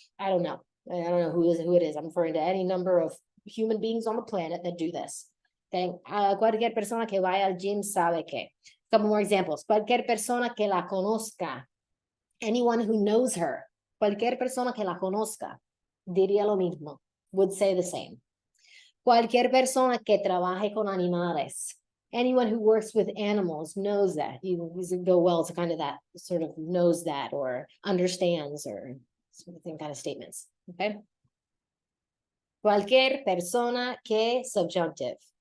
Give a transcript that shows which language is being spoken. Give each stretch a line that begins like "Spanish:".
English: I don't know who it is. I'm referring to any number of human beings on the planet that do this. Okay.
Spanish: Cualquier persona que vaya al gym sabe que.
English: Couple more examples.
Spanish: Cualquier persona que la conozca.
English: Anyone who knows her.
Spanish: Cualquier persona que la conozca. Diría lo mismo.
English: Would say the same.
Spanish: Cualquier persona que trabaje con animales.
English: Anyone who works with animals knows that. You go well to kind of that sort of knows that or understands or something kind of statements. Okay.
Spanish: Cualquier persona que subjunctive.